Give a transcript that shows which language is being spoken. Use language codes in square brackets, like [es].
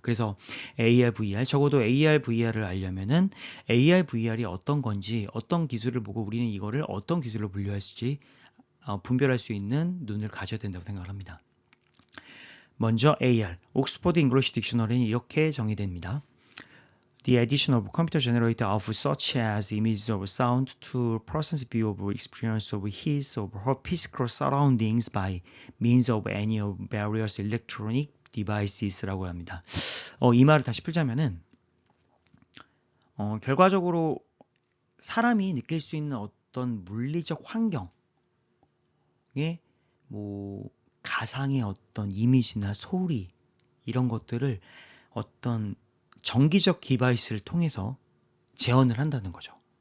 [ko] 그래서 AR, VR, 적어도 AR, VR을 알려면은 AR, VR이 어떤 건지, 어떤 기술을 보고 우리는 이거를 어떤 기술로 분류할지 분별할 수 있는 눈을 가져야 된다고 생각을 합니다. 먼저 AR, 옥스퍼드 잉글리시 딕셔너리는 이렇게 정의됩니다. [en] The addition of computer-generated output such as images of sound to a person's view of experience of his or her physical surroundings by means of any of various electronic devices [ko] 라고 합니다. 이 말을 다시 풀자면은 결과적으로 사람이 느낄 수 있는 어떤 물리적 환경에 뭐 가상의 어떤 이미지나 소리 이런 것들을 어떤 정기적 디바이스를 통해서 재현을 한다는 거죠.